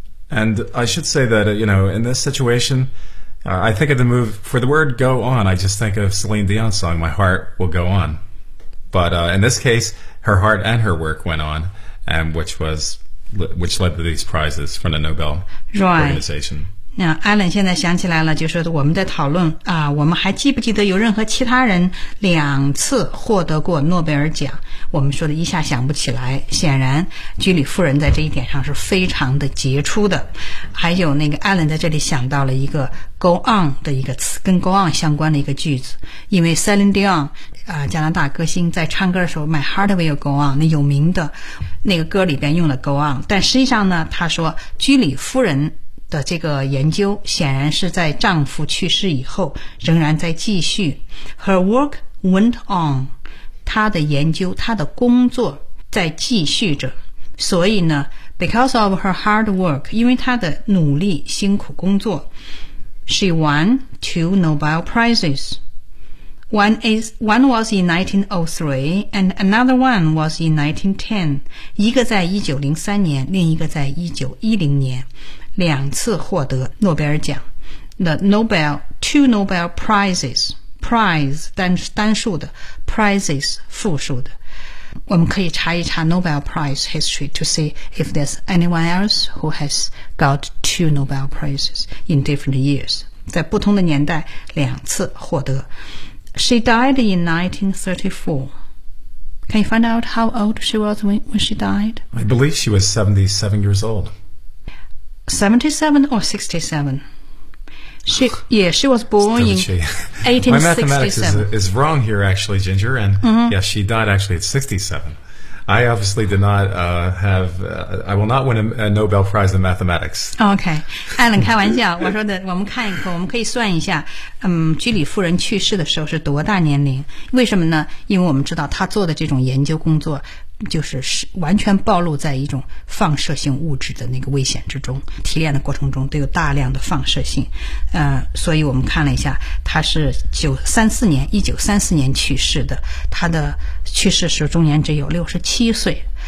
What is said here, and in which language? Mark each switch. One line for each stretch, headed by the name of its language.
English: And I should say that, you know, in this situation, I think of the move for the word go on. I just think of Celine Dion's song, My Heart Will Go On. But in this case, her heart and her work went on, and which led to these prizes from the Nobel organization.
Chinese: Now, Alan 现在想起来了，就是我们在讨论啊，我们还记不记得有任何其他人两次获得过诺贝尔奖？我们说的一下想不起来。显然，居里夫人在这一点上是非常的杰出的。还有那个 Alan 在这里想到了一个 go on 的一个词，跟 go on 相关的一个句子，因为 Celine Dion 加拿大歌星在唱歌的时候 ，My Heart Will Go On， 那有名的那个歌里边用了 go on， 但实际上呢，他说居里夫人。的这个研究显然是在丈夫去世以后仍然在继续。
English: Her work went on.
Chinese: 他的研究他的工作在继续着。所以呢
English: because of her hard work,
Chinese: 因为她的努力辛苦工作
English: she won two Nobel Prizes. One was in 1903 and another one was in 1910.
Chinese: 一个在1903年另一个在1910年两次获得诺贝尔奖。
English: The Nobel, two Nobel Prizes, prize,
Chinese: 单数的
English: prizes,
Chinese: 复数的。我们可以查一查
English: Nobel Prize history to see if there's anyone else who has got two Nobel Prizes in different years.
Chinese: 在不同的年代两次获得。
English: She died in 1934. Can you find out how old she was when she died? I believe she was 77 years old. 77 or 67? She was born in 1867. My mathematics is wrong here, actually, Ginger. And、mm-hmm. yes, she died actually at 67. I obviously did not I will not win a Nobel Prize in mathematics. Okay.
Chinese: Alan, 开玩笑，我说的，我们看一看，我们可以算一下，居里夫人去世的时候是多大年龄？为什么呢？因为我们知道她做的这种研究工作就是完全暴露在一种放射性物质的那个危险之中，提炼的过程中都有大量的放射性，所以我们看了一下，他是1934年去世的，他的去世时终年只有67岁。